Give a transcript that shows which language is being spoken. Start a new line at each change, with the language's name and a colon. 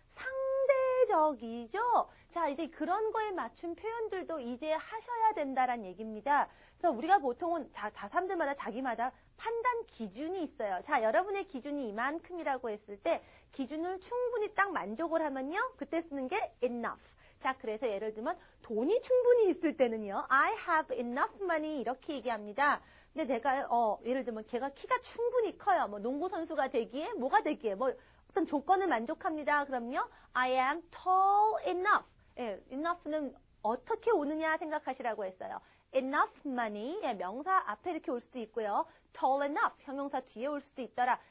Korean: 상대적이죠? 자, 이제 그런 거에 맞춘 표현들도 이제 하셔야 된다란 얘기입니다. 그래서 우리가 보통은 사람들마다 자기마다 판단 기준이 있어요. 자, 여러분의 기준이 이만큼이라고 했을 때 기준을 충분히 딱 만족을 하면요. 그때 쓰는 게 enough. 자, 그래서 예를 들면 돈이 충분히 있을 때는요.
English: I have enough money
Korean: 이렇게 얘기합니다. 근데 내가 예를 들면 제가 키가 충분히 커요. 농구 선수가 되기에 뭐가 되기에 어떤 조건을 만족합니다. 그럼요.
English: I am tall enough.
Korean: 예, enough는 어떻게 오느냐 생각하시라고 했어요.
English: enough money
Korean: 명사 앞에 이렇게 올 수도 있고요.
English: tall enough
Korean: 형용사 뒤에 올 수도 있더라.